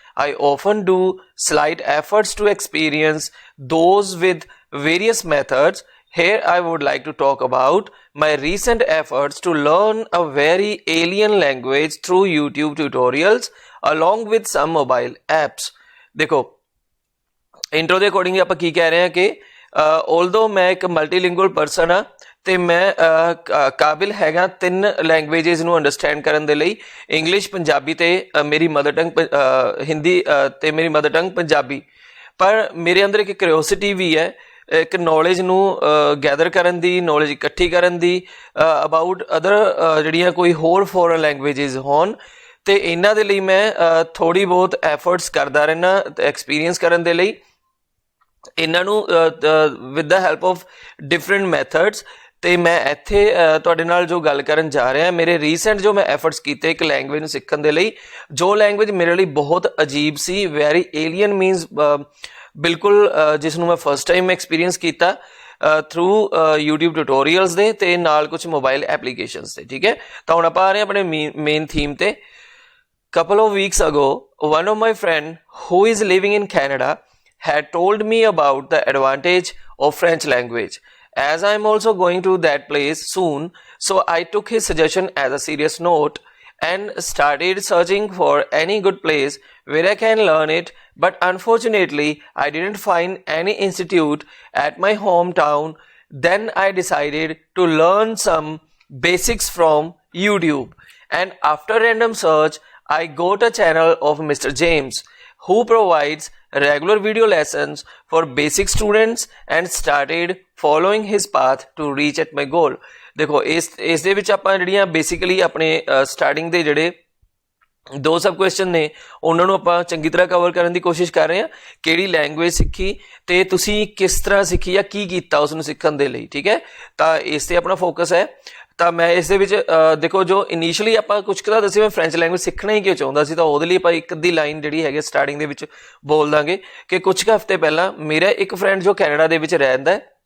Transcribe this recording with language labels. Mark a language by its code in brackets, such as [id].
[en] I often do slight efforts to experience those with various methods. Here I would like to talk about my recent efforts to learn a very alien language through YouTube tutorials along with some mobile apps. [hi] देखो intro के according आप की कह रहे हैं कि although मैं एक मल्टीलिंगुअल पर्सन हाँ [pa] ਤੇ ਮੈਂ ਕਾਬਿਲ ਹੈਗਾ 3 ਲੈਂਗੁਏਜਿਸ ਨੂੰ ਅੰਡਰਸਟੈਂਡ ਕਰਨ ਦੇ ਲਈ, ਇੰਗਲਿਸ਼, ਪੰਜਾਬੀ ਅਤੇ ਮੇਰੀ ਮਦਰ ਟੰਗ ਹਿੰਦੀ ਅਤੇ ਮੇਰੀ ਮਦਰ ਟੰਗ ਪੰਜਾਬੀ। ਪਰ ਮੇਰੇ ਅੰਦਰ ਇੱਕ ਕਿਉਰਿਓਸਿਟੀ ਵੀ ਹੈ ਇੱਕ ਨੌਲੇਜ ਨੂੰ ਗੈਦਰ ਕਰਨ ਦੀ, ਨੌਲੇਜ ਇਕੱਠੀ ਕਰਨ ਦੀ ਅਬਾਊਟ ਅਦਰ ਜਿਹੜੀਆਂ ਕੋਈ ਹੋਰ ਫੋਰਨ ਲੈਂਗੁਏਜਿਸ ਹੋਣ, ਅਤੇ ਇਹਨਾਂ ਦੇ ਲਈ ਮੈਂ ਥੋੜ੍ਹੀ ਬਹੁਤ ਐਫਰਟਸ ਕਰਦਾ ਰਹਿੰਦਾ ਐਕਸਪੀਰੀਅੰਸ ਕਰਨ ਦੇ ਲਈ ਇਹਨਾਂ ਨੂੰ [en] With the help of different methods. [pa] ਅਤੇ ਮੈਂ ਇੱਥੇ ਤੁਹਾਡੇ ਨਾਲ ਜੋ ਗੱਲ ਕਰਨ ਜਾ ਰਿਹਾ ਮੇਰੇ ਰੀਸੈਂਟ ਜੋ ਮੈਂ ਐਫਰਟਸ ਕੀਤੇ ਇੱਕ ਲੈਂਗੁਏਜ ਨੂੰ ਸਿੱਖਣ ਦੇ ਲਈ, ਜੋ ਲੈਂਗੁਏਜ ਮੇਰੇ ਲਈ ਬਹੁਤ ਅਜੀਬ ਸੀ, [en] very alien [pa] ਮੀਨਸ ਬਿਲਕੁਲ ਜਿਸ ਨੂੰ ਮੈਂ ਫਸਟ ਟਾਈਮ ਐਕਸਪੀਰੀਅੰਸ ਕੀਤਾ ਥਰੂ YouTube ਟਿਊਟੋਰੀਅਲਸ ਦੇ ਅਤੇ ਨਾਲ ਕੁਛ ਮੋਬਾਈਲ ਐਪਲੀਕੇਸ਼ਨਸ 'ਤੇ, ਠੀਕ ਹੈ। ਤਾਂ ਹੁਣ ਆਪਾਂ ਆ ਰਹੇ ਆਪਣੇ ਮੇਨ ਥੀਮ 'ਤੇ। [en] couple of weeks ago one of my friend who is living in Canada had told me about the advantage of French language. As I am also going to that place soon, so I took his suggestion as a serious note and started searching for any good place where I can learn it, but unfortunately I didn't find any institute at my hometown. Then I decided to learn some basics from YouTube, and after random search I got a channel of Mr. James who provides regular video lessons for basic students and started following his path to reach at my goal. [pa] ਦੇਖੋ ਇਸ ਦੇ ਵਿੱਚ ਆਪਾਂ ਜਿਹੜੀਆਂ basically ਆਪਣੇ starting ਦੇ ਜਿਹੜੇ 2 ਸਬ question ਨੇ ਉਹਨਾਂ ਨੂੰ ਆਪਾਂ ਚੰਗੀ ਤਰ੍ਹਾਂ ਕਵਰ ਕਰਨ ਦੀ ਕੋਸ਼ਿਸ਼ ਕਰ ਰਹੇ ਹਾਂ। ਕਿਹੜੀ ਲੈਂਗੁਏਜ ਸਿੱਖੀ ਅਤੇ ਤੁਸੀਂ ਕਿਸ ਤਰ੍ਹਾਂ ਸਿੱਖੀ ਜਾਂ ਕੀ ਕੀਤਾ ਉਸ ਨੂੰ ਸਿੱਖਣ ਦੇ ਲਈ, ਠੀਕ ਹੈ। ਤਾਂ ਇਸ 'ਤੇ ਆਪਣਾ ਫੋਕਸ ਹੈ। ਤਾਂ ਮੈਂ ਇਸ ਦੇ ਵਿੱਚ ਦੇਖੋ ਜੋ ਇਨੀਸ਼ੀਅਲੀ ਆਪਾਂ ਕੁਛ ਕੁ ਤਾਂ ਦੱਸਿਆ ਮੈਂ ਫਰੈਂਚ ਲੈਂਗੁਏਜ ਸਿੱਖਣਾ ਹੀ ਕਿਉਂ ਚਾਹੁੰਦਾ ਸੀ, ਤਾਂ ਉਹਦੇ ਲਈ ਆਪਾਂ ਇੱਕ ਅੱਧੀ ਲਾਈਨ ਜਿਹੜੀ ਹੈਗੀ ਸਟਾਰਟਿੰਗ ਦੇ ਵਿੱਚ ਬੋਲ ਦਾਂਗੇ ਕਿ ਕੁਛ ਕੁ ਹਫ਼ਤੇ ਪਹਿਲਾਂ ਮੇਰਾ ਇੱਕ ਫਰੈਂਡ ਜੋ ਕੈਨੇਡਾ ਦੇ ਵਿੱਚ ਰਹਿੰਦਾ